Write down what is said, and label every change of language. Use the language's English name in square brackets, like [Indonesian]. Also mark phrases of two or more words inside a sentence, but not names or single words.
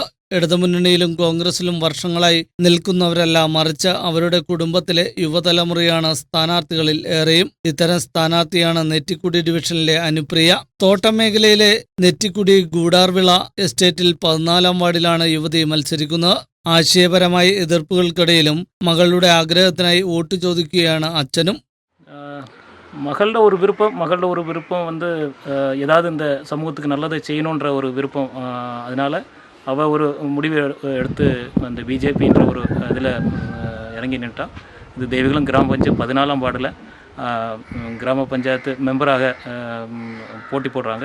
[Malayalam] ഇടതുമുന്നണിയിലും കോൺഗ്രസിലും വർഷങ്ങളായി നിൽക്കുന്നവരല്ല, മറിച്ച് അവരുടെ കുടുംബത്തിലെ യുവതലമുറയാണ് സ്ഥാനാർത്ഥികളിൽ ഏറെയും. ഇത്തരം സ്ഥാനാർത്ഥിയാണ് നെറ്റിക്കുടി ഡിവിഷനിലെ അനുപ്രിയ. തോട്ടം മേഖലയിലെ നെറ്റിക്കുടി ഗൂഡാർവിള എസ്റ്റേറ്റിൽ 14-ാം വാർഡിലാണ് യുവതി മത്സരിക്കുന്നത്. ആശയപരമായ എതിർപ്പുകൾക്കിടയിലും മകളുടെ ആഗ്രഹത്തിനായി വോട്ട് ചോദിക്കുകയാണ് അച്ഛനും. [Tamil] மகளோட ஒரு விருப்பம் வந்து ஏதாவது இந்த சமூகத்துக்கு நல்லதை செய்யணுன்ற ஒரு விருப்பம். அதனால் அவள் ஒரு முடிவு எடுத்து அந்த பிஜேபின்ற ஒரு இதில் இறங்கி நின்ட்டா. இது தேவிகுளம் கிராம பஞ்சாயத்து 14-ாம் வார்டில் கிராம பஞ்சாயத்து மெம்பராக போட்டி போடுறாங்க.